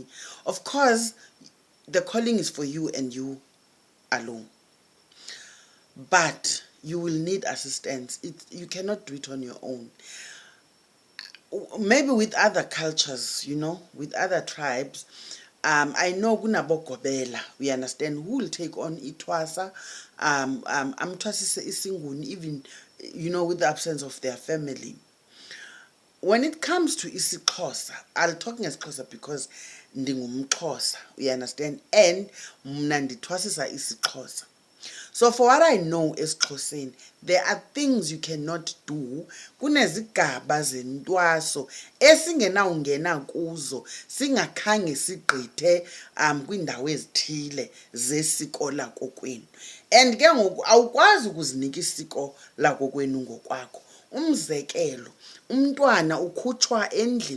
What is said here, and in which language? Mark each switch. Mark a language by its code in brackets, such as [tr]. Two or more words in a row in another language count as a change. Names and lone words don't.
[en] Of course, the calling is for you and you alone, but you will need assistance. You cannot do it on your own. Maybe with other cultures, with other tribes. I know kunabogobela, we understand, who will take on itwasa, [xh] amtwasise isinguni, [en] even with the absence of their family. When it comes to isiXhosa, I'll talking as Xhosa because ndingumXhosa, you understand, and [xh] mna ndithwasisa isiXhosa. [en] So for what I know esiXhoseni, there are things you cannot do. [xh] Kunezigaba zentwaso esingenawungena kuzo singakhange sigqithe kwindawo ezithile zesiko lakokwenu. And ke ngoku awukwazi ukuzinika isiko lakokwenu ngokwakho. Umzekelo, umntwana ukhutshwa endlini.